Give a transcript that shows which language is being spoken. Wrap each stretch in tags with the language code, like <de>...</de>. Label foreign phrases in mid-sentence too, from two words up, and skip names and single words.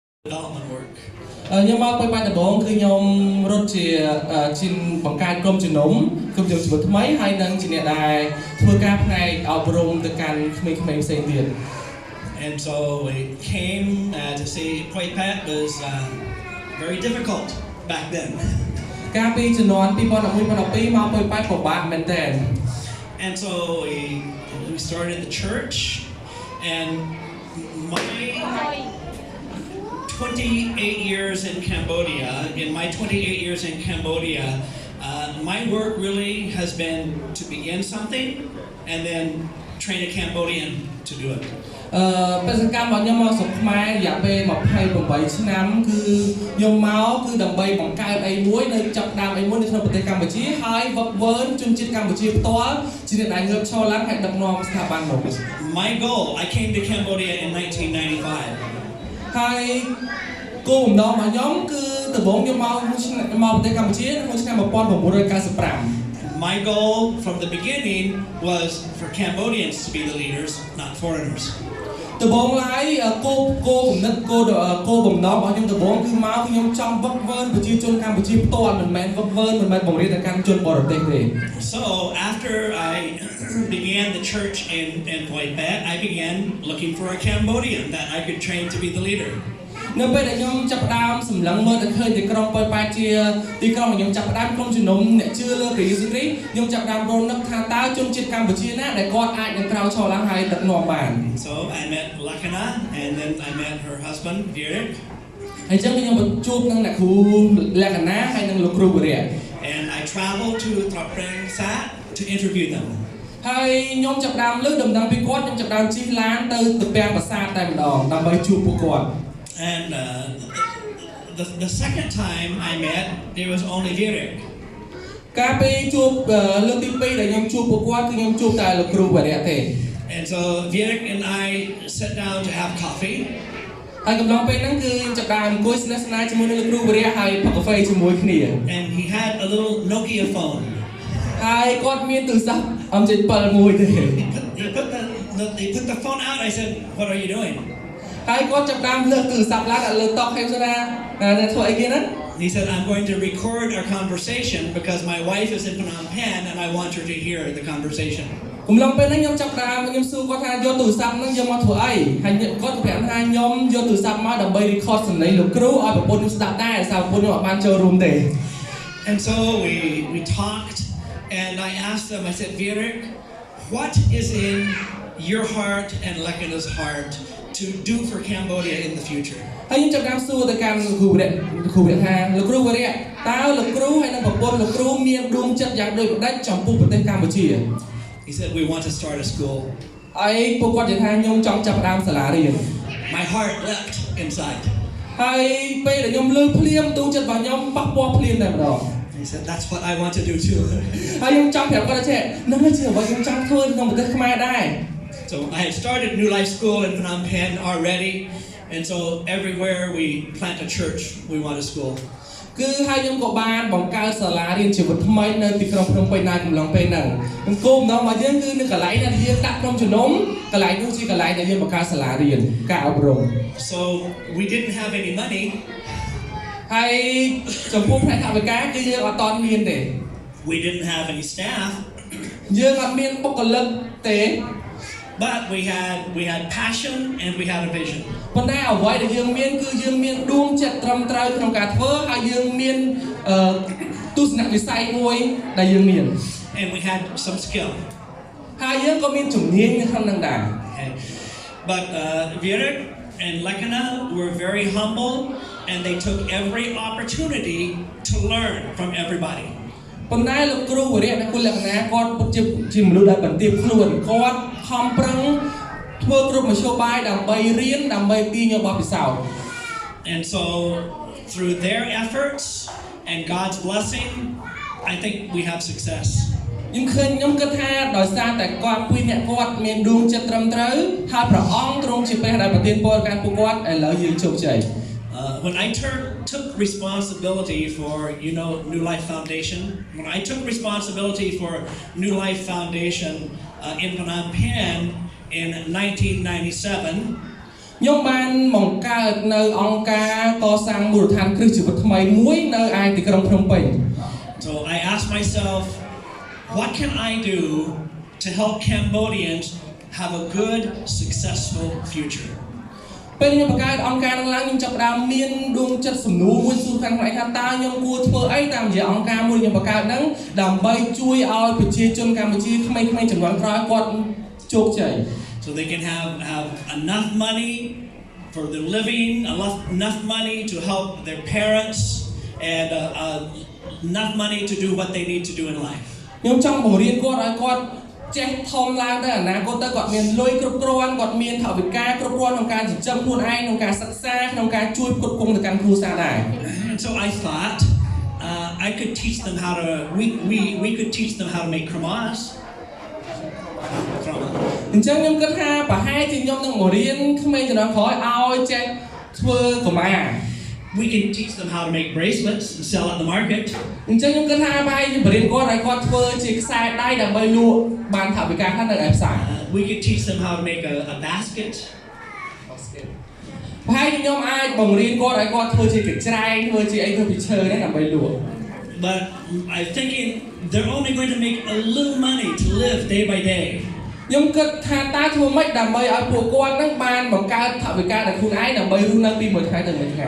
<en>development work.</en> <km>ខ្ញុំមកពេលបាច់ដំបូងគឺខ្ញុំរត់ជាជាបង្កើតក្រុមជំនុំក្រុមជំនុំជីវិតថ្មីហើយនឹងជាអ្នកដែលធ្វើការផ្នែកអប់រំទៅកាន់ក្មេងៗផ្សេងទៀត</km> <en>And so we came to see Poipet was very difficult back then.</en> <km>កាលពីជំនាន់2011 មកPoipet ពិបាកមែនទែន</km> <en>And so we started the church and my 28 years in Cambodia, my work really has been to begin something and then train a Cambodian to do it.</en> <km>បេសកកម្មរបស់ខ្ញុំមកស្រុកខ្មែររយៈពេល28ឆ្នាំគឺខ្ញុំមកគឺដើម្បីបង្កើតអីមួយនៅចាប់ដើមអីមួយនៅក្នុងប្រទេសកម្ពុជាហើយវឹកវើជនជាតិកម្ពុជាផ្ទាល់ជាអ្នកដែលងើបឈរឡើងហើយដឹកនាំស្ថាប័ននោះ</km> <en>My goal, I came to Cambodia in 1995.</en> <km>ហើយគោលបំណងរបស់ខ្ញុំគឺដំបូងខ្ញុំមកប្រទេសកម្ពុជាក្នុងឆ្នាំ1995</km> <en>My goal from the beginning was for Cambodians to be the leaders, not foreigners.</en> <km>ដំបូងឡើយគោលបំណងរបស់ខ្ញុំដំបូងគឺមកខ្ញុំចង់វឹកវើប្រជាជនកម្ពុជាផ្ទាល់មិនមែនវឹកវើមិនមែនបង្រៀនទៅកាន់ជនបរទេសទេ</km> <en>So after I began the church in Poipet, I began looking for a Cambodian that I could train to be the leader.</en> <km>នៅពេលដែលខ្ញុំចាប់ផ្ដើមសម្លឹងមើលទៅឃើញទីក្រុងប៉ោយប៉ែតជាទីក្រុងដែលខ្ញុំចាប់ផ្ដើមក្រុមជំនុំអ្នកជឿលើព្រះយេស៊ូវគ្រីស្ទខ្ញុំចាប់ផ្ដើមរំលឹកថាតើជនជាតិកម្ពុជាណាដែលគាត់អាចនឹងក្រោកឈរឡើងហើយដឹកនាំបាន</km> <en>So I met Lakana and then I met her husband Virik</en> <km>ហើយចឹងខ្ញុំជួបនឹងអ្នកគ្រូលក្ខណៈហើយនឹងលោកគ្រូវិរៈ</km> <en>And I traveled to Tra Preng Sat to interview them</en> <km>ហើយខ្ញុំចាប់ផ្ដើមលើដំណឹងពីគាត់ខ្ញុំចាប់ផ្ដើមជិះឡានទៅពាំងប្រាសាទតែម្ដងដើម្បីជួបពួកគាត់</km> <en>And the second time I met, there was only Virik.</en> <km>កាលពីជួបលើកទី2ដែលខ្ញុំជួបពួកគាត់គឺខ្ញុំជួបតែលោកគ្រូវិរៈទេ</km> <en>And so Virik and I sat down to have coffee.</en> <km>ហើយកំឡុងពេលហ្នឹងគឺខ្ញុំចាប់ផ្ដើមអង្គុយស្និទ្ធស្នាលជាមួយនឹងលោកគ្រូវិរៈហើយផឹកកាហ្វេជាមួយគ្នា</km> <en>And he had a little Nokia phone.</en> <km>ហើយគាត់មានទូរស័ព្ទM7 មួយទេ</km> <en>He put the phone out. I said, "What are you doing?"</en> <km>ហើយគាត់ចាប់ផ្ដើមលើកទូរស័ព្ទឡើងលើតុហើយខ្ញុំថាធ្វើអីគេហ្នឹង</km> <en>He said, "I'm going to record our conversation because my wife is in Phnom Penh and I want her to hear the conversation."</en> <km>កំឡុងពេលហ្នឹងខ្ញុំចាប់ផ្ដើមខ្ញុំសួរគាត់ថាយកទូរស័ព្ទហ្នឹងយកមកធ្វើអីហើយគាត់ប្រាប់ថាខ្ញុំយកទូរស័ព្ទមកដើម្បី record សំឡេងលោកគ្រូឲ្យប្រពន្ធខ្ញុំស្ដាប់ដែរសារប្រពន្ធខ្ញុំអត់បានចូលរួមទេ</km> <en>And so we talked and I asked them, I said, "Virik, what is in your heart and Lekana's heart to do for Cambodia in the future?"</en> <km>ហើយខ្ញុំចាប់ផ្ដើមសួរទៅកាន់លោកគ្រូវិរៈថាលោកគ្រូវិរៈតើលោកគ្រូហើយនិងប្រពន្ធលោកគ្រូមានដួងចិត្តយ៉ាងដូចម្ដេចចំពោះប្រទេសកម្ពុជា</km> <en>He said, "We want to start a school."</en> <km>ហើយពួកគាត់និយាយថាខ្ញុំចង់ចាប់ផ្ដើមសាលារៀន</km> <en>My heart leapt inside.</en> <km>ហើយពេលដែលខ្ញុំលើភ្លាមដួងចិត្តរបស់ខ្ញុំប៉ះពាល់ភ្លាមតែម្ដង</km> <en>He said, "That's what I want to do too."</en> <km>ហើយខ្ញុំចង់ប្រាប់គាត់ថានឹងជាអ្វីខ្ញុំចង់ធ្វើក្នុងប្រទេសខ្មែរដែរ</km> <en>So I had started New Life School in Phnom Penh already, and so everywhere we plant a church, we want a school.</en> <km>គឺហើយខ្ញុំក៏បានបង្កើតសាលារៀនជីវិតថ្មីនៅទីក្រុងភ្នំពេញដែរកំឡុងពេលហ្នឹងគោលបំណងរបស់យើងគឺនៅកន្លែងដែលយើងដាក់ក្រុមជំនុំកន្លែងនោះជាកន្លែងដែលយើងបង្កើតសាលារៀនការអប់រំ</km> <en>So we didn't have any money.</en> <km>ហើយចំពោះផ្នែកថវិកាគឺយើងអត់តន់មានទេ</km> <en>We didn't have any staff.</en> <km>យើងអត់មានបុគ្គលិកទេ</km> <en>But we had passion and we had a vision.</en> <km>ប៉ុន្តែអ្វីដែលយើងមានគឺយើងមានដួងចិត្តត្រឹមត្រូវក្នុងការធ្វើហើយយើងមានទស្សនវិស័យមួយដែលយើងមាន</km> <en>And we had some skill.</en> <km>ហើយយើងក៏មានជំនាញនៅក្នុងនឹងដែរ</km> <en>But Virik and Lekana were very humble and they took every opportunity to learn from everybody.</en> <km>ប៉ុន្តែលោកគ្រូវិរៈនិងគុណលក្ខណៈគាត់ពិតជាមនុស្សដែលបន្ទាបខ្លួនគាត់ខំប្រឹងធ្វើគ្រប់មធ្យោបាយដើម្បីរៀនដើម្បីទាញយកបទពិសោធន៍</km> <en>And so through their efforts and God's blessing, I think we have success.</en> <km>ខ្ញុំគិតថាដោយសារតែគាត់ពីអ្នកគាត់មានដួងចិត្តត្រឹមត្រូវហើយព្រះអង្គទ្រង់ជាព្រះដែលប្រទានពរកាន់ពួកគាត់ឥឡូវយើងជោគជ័យ</km> <en>When I took responsibility for, New Life Foundation, when I took responsibility for New Life Foundation in Phnom Penh in 1997,</en> <km>ខ្ញុំបានបង្កើតនៅអង្គការកសាងមូលដ្ឋានគ្រឹះជីវិតថ្មីមួយនៅឯទីក្រុងភ្នំពេញ</km> <en>So I asked myself, what can I do to help Cambodians have a good, successful future?</en> <km>ពេលខ្ញុំបង្កើតអង្គការឡើងខ្ញុំចាប់ផ្ដើមមានដួងចិត្តសំណួរមួយសួរខាងខ្លួនឯងថាតើខ្ញុំគួរធ្វើអីតាមរយៈអង្គការមួយខ្ញុំបង្កើតហ្នឹងដើម្បីជួយឲ្យប្រជាជនកម្ពុជាក្មេងៗជំនាន់ក្រោយគាត់ជោគជ័យ</km> <en>So they can have enough money for their living, enough money to help their parents, and enough money to do what they need to do in life.</en> <km>ខ្ញុំចង់បង្រៀនគាត់ឲ្យគាត់ចេះធំឡើងទៅអនាគតទៅគាត់មានលុយគ្រប់គ្រាន់គាត់មានថវិកាគ្រប់គ្រាន់ក្នុងការចិញ្ចឹមខ្លួនឯងក្នុងការសិក្សាក្នុងការជួយផ្គត់ផ្គង់ទៅកាន់គ្រួសារដែរ</km> <en>And so I thought I could teach them how to we could teach them how to make kramas.</en> <km>អញ្ចឹងខ្ញុំគិតថាប្រហែលជាខ្ញុំនឹងបង្រៀនក្មេងជំនាន់ក្រោយឲ្យចេះធ្វើកម្មា</km> <en>We can teach them how to make bracelets and sell at the market.</en> <km>អញ្ចឹងខ្ញុំគិតថាប្រហែលជាបង្រៀនគាត់ឲ្យគាត់ធ្វើជាខ្សែដៃដើម្បីលក់បានថវិកាខ្លះនៅឯផ្សារ</km> <en>We could teach them how to make a basket.</en> <km>ប្រហែលជាខ្ញុំអាចបង្រៀនគាត់ឲ្យគាត់ធ្វើជាកញ្ច្រែងធ្វើជាអីធ្វើពីឈើហ្នឹងដើម្បីលក់</km> <en>But I'm thinking they're only going to make a little money to live day by day.</en> <km>ខ្ញុំគិតថាតើធ្វើម៉េចដើម្បីឲ្យពួកគាត់នឹងបានបង្កើតថវិកាដល់ខ្លួនឯងដើម្បីរស់នៅពីមួយថ្ងៃទៅមួយថ្ងៃ</km>